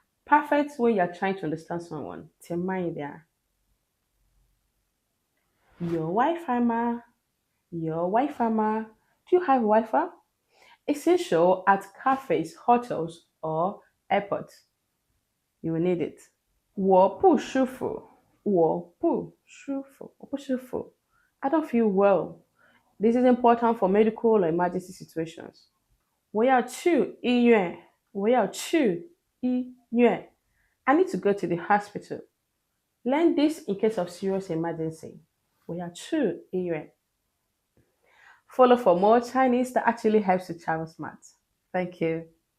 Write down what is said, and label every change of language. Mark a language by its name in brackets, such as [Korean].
[English] Perfect when you're trying to understand someone. [Chinese] 请慢一点. [English] Your Wi-Fi ma? Your Wi-Fi ma? Do you have Wi-Fi? Essential at cafes, hotels, or airports. You will need it. [Chinese] 我不舒服,我不舒服,我不舒服. [English] I don't feel well. This is important for medical or emergency situations. [Chinese] 我要去医院,我要去医院. [English] I need to go to the hospital. Learn this in case of serious emergency. [Chinese] 我要去医院. [English] Follow for more Chinese that actually helps you travel smart. Thank you.